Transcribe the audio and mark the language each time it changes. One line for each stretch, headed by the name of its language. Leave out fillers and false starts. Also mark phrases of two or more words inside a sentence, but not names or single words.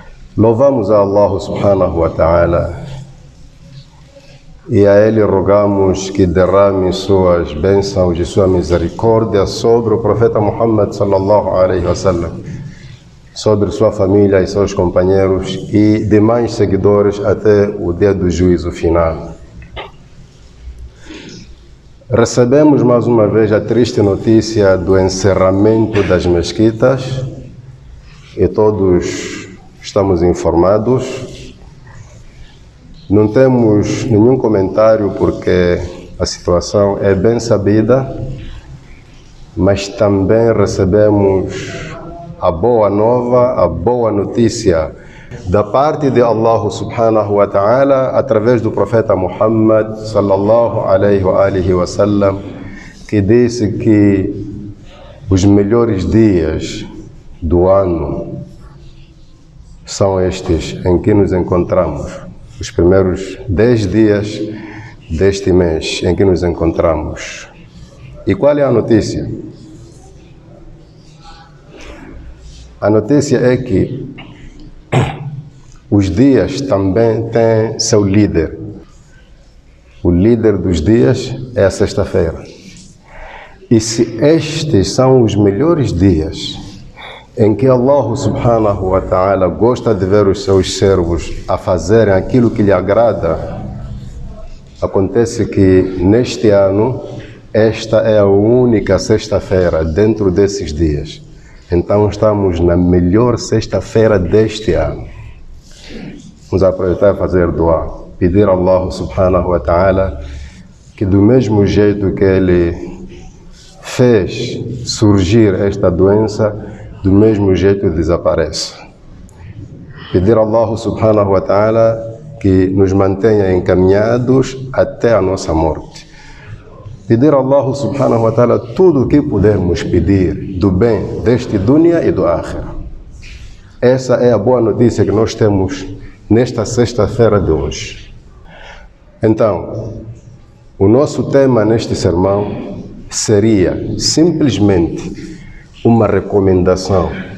Portuguese: Louvamos a Allah
Arabic: سبحانه وتعالى
Portuguese: e a Ele rogamos que derrame suas bênçãos e sua misericórdia sobre o profeta Muhammad
Arabic: صلى الله عليه وسلم,
Portuguese: sobre sua família e seus companheiros e demais seguidores até o dia do juízo final. Recebemos mais uma vez a triste notícia do encerramento das mesquitas e todos estamos informados. Não temos nenhum comentário porque a situação é bem sabida, mas também recebemos a boa nova, a boa notícia da parte de Allah
Arabic: سبحانه وتعالى
Portuguese: através do profeta Muhammad
Arabic: صلى الله عليه وسلم,
Portuguese: que disse que os melhores dias do ano são estes em que nos encontramos, os primeiros 10 dias deste mês em que nos encontramos. E qual é a notícia? A notícia é que os dias também têm seu líder. O líder dos dias é a sexta-feira. E se estes são os melhores dias em que Allah
Arabic: سبحانه وتعالى
Portuguese: gosta de ver os seus servos a fazerem aquilo que lhe agrada, acontece que neste ano esta é a única sexta-feira dentro desses dias. Então estamos na melhor sexta-feira deste ano. Vamos aproveitar e fazer dua, pedir a Allah
Arabic: سبحانه وتعالى
Portuguese: que do mesmo jeito que Ele fez surgir esta doença, do mesmo jeito desapareça. Pedir a Allah
Arabic: سبحانه وتعالى
Portuguese: que nos mantenha encaminhados até a nossa morte. Pedir a Allah
Arabic: سبحانه وتعالى
Portuguese: tudo o que pudermos pedir do bem deste dunya e do akhirah. Essa é a boa notícia que nós temos nesta sexta-feira de hoje. Então, o nosso tema neste sermão seria simplesmente uma recomendação.